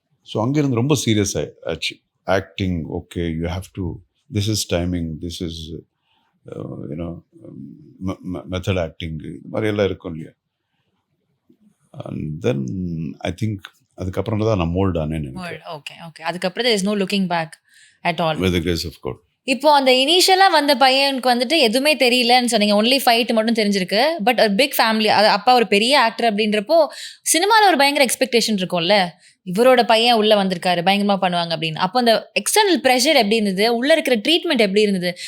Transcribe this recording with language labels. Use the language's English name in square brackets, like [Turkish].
[Tamil] So அங்கேருந்து ரொம்ப serious ஆச்சு. Acting okay, [English] you have to, this is timing, this is you know method acting, [Tamil] இது மாதிரி எல்லாம் இருக்கும் இல்லையா. [English] and then I think [Tamil] அதுக்கப்புறம் தான் நான் மோல்ட் ஆனேன்னு. Okay okay. அதுக்கப்புறம் [English] there is no looking back at all with the grace of God. [Tamil] இப்போ அந்த இனிஷியலாக வந்த பையனுக்கு வந்துட்டு எதுவுமே தெரியலன்னு சொன்னீங்க, ஒன்லி ஃபைட் மட்டும் தெரிஞ்சிருக்கு. பட் ஒரு பிக் ஃபேமிலி, அது அப்பா ஒரு பெரிய ஆக்டர் அப்படின்றப்போ சினிமாவில் ஒரு பயங்கர எக்ஸ்பெக்டேஷன் இருக்கும்ல, இவரோட பையன் உள்ளே வந்திருக்காரு பயங்கரமாக பண்ணுவாங்க அப்படின்னு. அப்போ அந்த எக்ஸ்டர்னல் ப்ரெஷர் எப்படி இருந்தது, உள்ளே இருக்கிற ட்ரீட்மெண்ட் எப்படி இருந்தது?